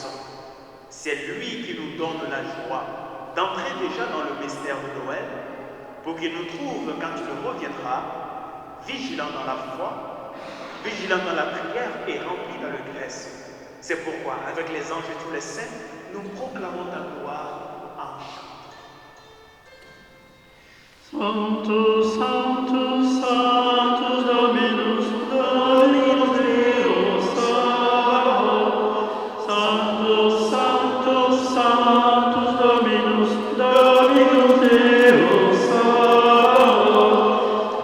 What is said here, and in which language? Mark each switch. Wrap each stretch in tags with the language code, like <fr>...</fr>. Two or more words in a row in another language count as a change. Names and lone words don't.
<fr>C'est lui qui nous donne la joie d'entrer déjà dans le mystère de Noël, pour qu'il nous trouve quand il reviendra, vigilants dans la foi, vigilants dans la prière et remplis d'allégresse. C'est pourquoi, avec les anges et tous les saints, nous proclamons ta gloire en chant.</fr> <la>Sanctus, Sanctus, Sanctus Dominus, Dominus Deus Sabaoth. Sanctus, Sanctus, Sanctus Dominus, Dominus Deus Sabaoth.</la>